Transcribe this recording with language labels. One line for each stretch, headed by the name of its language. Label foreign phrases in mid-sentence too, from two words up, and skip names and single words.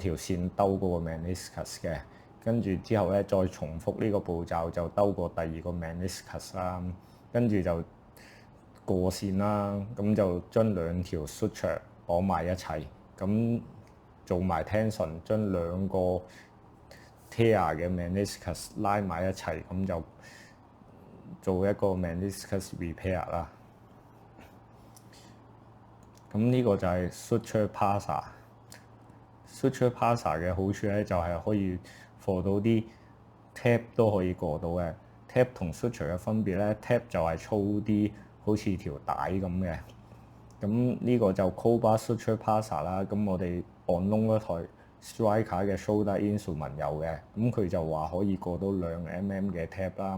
Cantonese: 條線兜嗰個 meniscus 嘅，跟住之後咧再重複呢個步驟就兜過第二個 meniscus 啦，跟住就過線啦，咁就將兩條 suture 綁埋一齊，咁做埋 tension，將兩個 tear 嘅 meniscus 拉埋一齊，咁就做一個
English: meniscus repair
Cantonese: 啦。咁呢個就係
English: suture passer。 suture passer
Cantonese: 嘅好處咧就係可以 for 到啲 tap 都可以過到嘅。tap 同 suture 嘅分別咧 ，tap 就係粗啲，好似條帶咁嘅。咁呢個就 Cobra Suture Passer 啦。咁我哋按窿嗰台 Striker 嘅
English: Shoulder Instrument
Cantonese: 有嘅，咁佢就話可以過到2 mm 嘅 tap 啦。